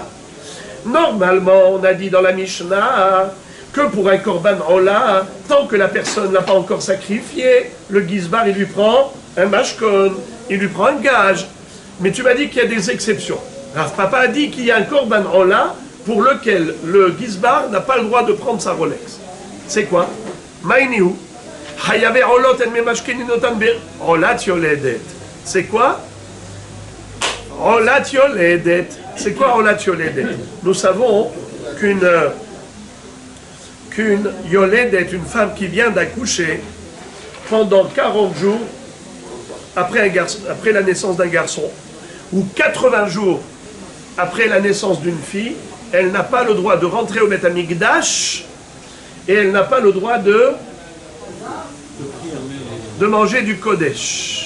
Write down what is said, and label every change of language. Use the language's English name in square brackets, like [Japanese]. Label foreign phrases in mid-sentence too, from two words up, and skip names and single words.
[French] Normalement, on a dit dans la Mishnah que pour un [Hebrew] קרבן עולה, [French] tant que la personne n'a pas encore sacrifié, le gizbar, il lui prend un mashkon, il lui prend un gage. Mais tu m'as dit qu'il y a des exceptions. Rav Papa a dit qu'il y a un [Hebrew] קרבן עולה [French] pour lequel le gizbar n'a pas le droit de prendre sa Rolex. C'est quoi? [Hebrew] Maïniou. חייבי עולות אין ממשכנין אותן בעולת יולדת. [French] C'est quoi? [Hebrew] עולת יולדת. [French] C'est quoi [Hebrew] עולת יולדת? [French] Nous savons qu'une yoledet, une femme qui vient d'accoucher, pendant 40 jours, après la naissance d'un garçon, ou 80 jours après la naissance d'une fille, elle n'a pas le droit de rentrer au [Hebrew] בית המקדש [French] et elle n'a pas le droit de manger du Kodesh.